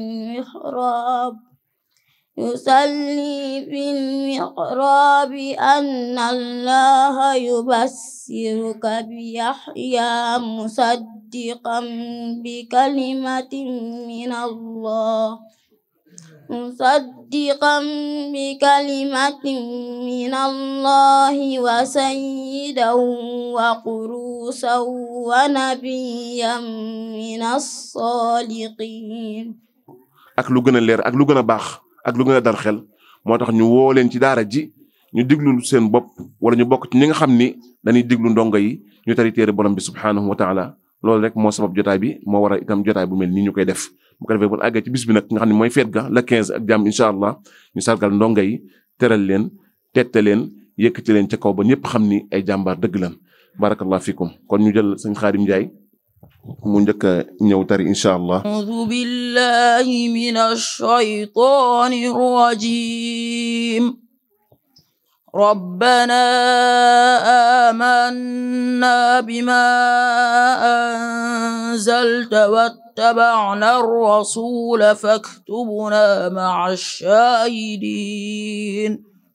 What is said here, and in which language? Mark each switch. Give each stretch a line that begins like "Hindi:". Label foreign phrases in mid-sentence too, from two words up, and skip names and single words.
Arabic: المحراب أن الله يبشرك بيحيى مصدقا بكلمة من الله وسيدا وقروسا ونبيا من الصالحين.
Wolof: ak lu gën a leer ak lu gën a baax ak lu gën a dar xel moo tax ñu woo leen ci daara ji ñu diglu seen bopp wala ñu bokk ci ñi nga xam ni dañuy diglu ndongo yi ñu tari téere borom bi
Arabic: سبحانه وتعالى
Wolof: loolu rek moo sabab jotaay bi moo war a itam jotaay bu mel nii ñu koy def bu ko defee bu àggee ci bis bi nag nga xam ne mooy feet ga la 15 ak jàmm
Arabic: إن شاء الله
Wolof: ñu sargal ndongo yi teral leen tette leen yëkkati leen ca kaw ba ñëpp xam ni ay jàmbaar dëgg lan
Arabic: بارك الله فيكم
Wolof: kon ñu jël sëñ Xaadim Njaay mu njëkk a ñëw tari
Arabic: إن شاء الله. أعوذ بالله من الشيطان الرجيم. ربنا آمنا بما أنزلت واتبعنا الرسول فاكتبنا مع الشاهدين